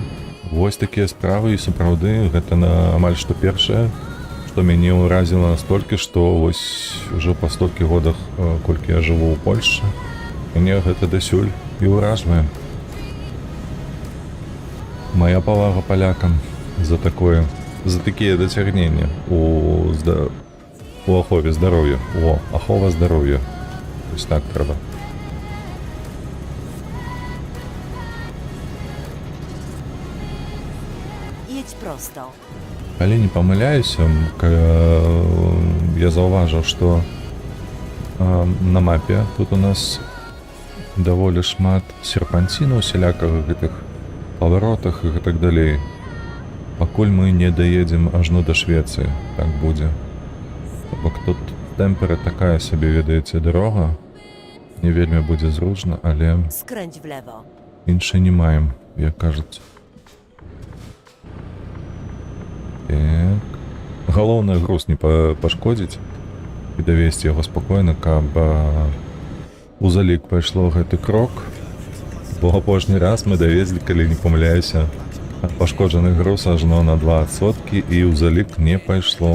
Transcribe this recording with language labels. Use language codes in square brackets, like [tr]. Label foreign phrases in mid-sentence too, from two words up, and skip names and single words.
[be] Вось такія справы, і сапраўды гэта амаль што першае, што мяне ўразіла настолькі, што вось ужо па столькі годах, колькі я жыву ў Польшчы, мяне гэта дасюль і ўражвае. Мая павага палякам за такія дасягненні у ахове здароўя. Ахова здароўя. Вось так трэба. [pl] Jedź prosto. [be] Калі не памыляюся, я заўважыў, што на мапе тут у нас даволі шмат серпанціну, усялякага гэтых паваротах і гэтак далей. Пакуль мы не даедзем ажно да Швецыі, так будзе. Бок тут тэмпера такая сабе, ведаеце, дарога. не вельмі будзе зручна, але [pl] Skręć w lewo. [be] іншай не маем, як кажуць. Так. Галоўнае груз не пашкодзіць і давесці яго спакойна, каб у залік пайшло гэты крок. Бо апошні раз мы давезлі, калі не памыляюся, пашкоджаны груз ажно на 2% і ў залік не пайшло.